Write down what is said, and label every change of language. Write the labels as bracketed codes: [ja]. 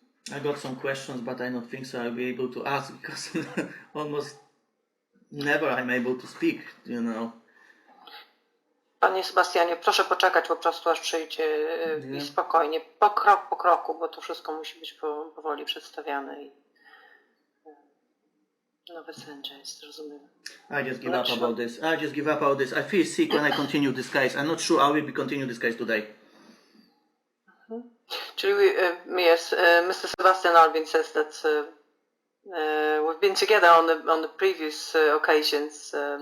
[en] I got some questions, but I don't think so I'll be able to ask because almost never I'm able to speak, [pl] Panie Sebastianie, proszę poczekać po prostu, aż przyjdzie i spokojnie, krok po kroku, bo to wszystko musi być powoli przedstawiane i nowy sędzia jest, rozumiem. [en] I just give up about this. I feel sick when I continue this case. I'm not sure I will be continue this case today. [pl] Czyli [en] yes, Mr. Sebastian Albin says that we've been together on the previous occasions,